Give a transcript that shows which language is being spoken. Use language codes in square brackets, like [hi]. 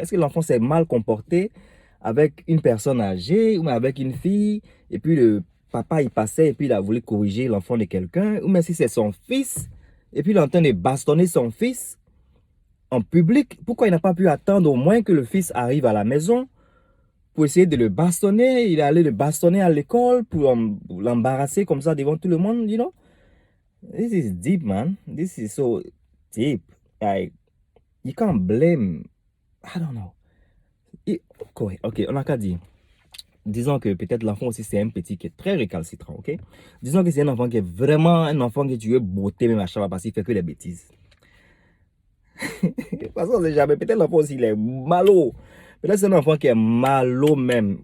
[fr] Est-ce que l'enfant s'est mal comporté avec une personne âgée ou avec une fille et puis le papa il passait et puis il a voulu corriger l'enfant de quelqu'un, ou même si c'est son fils et puis il est en train de bastonner son fils en public, pourquoi il n'a pas pu attendre au moins que le fils arrive à la maison pour essayer de le bastonner? Il est allé le bastonner à l'école pour l'embarrasser comme ça devant tout le monde, you know? [en] This is deep, man. This is so deep. Like, you can't blame, I don't know. [fr] Ok, on a qu'à dire. Disons que peut-être l'enfant aussi c'est un petit qui est très récalcitrant, ok? Disons que c'est un enfant qui est vraiment un enfant que tu veux botter même à chaque fois parce qu'il fait que des bêtises. Parce qu'on sait jamais, peut-être l'enfant aussi il est malo. Peut-être c'est un enfant qui est malo même.